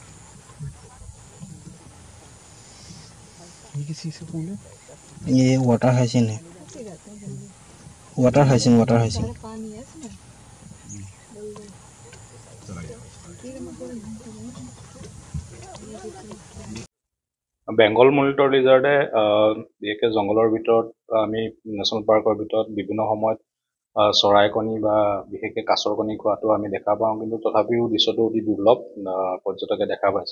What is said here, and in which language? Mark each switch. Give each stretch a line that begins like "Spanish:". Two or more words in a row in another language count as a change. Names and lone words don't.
Hindi: ये किसी से फूल है? ये
English: water hyacinth
Hindi: है।
English: water hyacinth, water hyacinth.
Hindi: पानी है इसमें।
English: Bengal monitor lizard
Assamese: বিশেষকৈ জংঘলৰ ভিতৰত আমি
English: national park
Assamese: ভিতৰত বিভিন্ন সময়ত চৰাই কণী বা বিশেষকৈ কাছৰ কণী খোৱাটো আমি দেখা পাওঁ, কিন্তু তথাপিও দৃশ্যটো অতি দুৰ্লভ পৰ্যটকে দেখা পাইছে।